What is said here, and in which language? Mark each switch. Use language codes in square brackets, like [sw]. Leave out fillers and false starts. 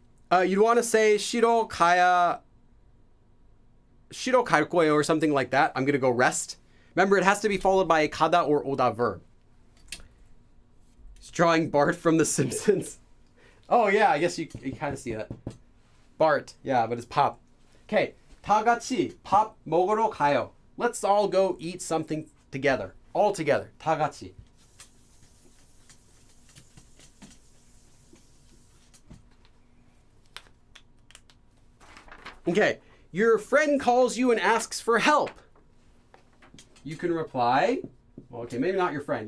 [en] You'd want to say [ko] 쉬러 갈 거예요 [en] or something like that. I'm going to go rest. Remember, it has to be followed by a 가다 or 오다 verb. It's drawing Bart from The Simpsons. Oh, yeah, I guess you kind of see that. Bart, yeah, but it's 밥. Okay, [ko] 다 같이 밥 먹으러 가요. [en] Let's all go eat something together. All together. [ko] 다 같이. [en] Okay, your friend calls you and asks for help. You can reply, well, okay, maybe not your friend.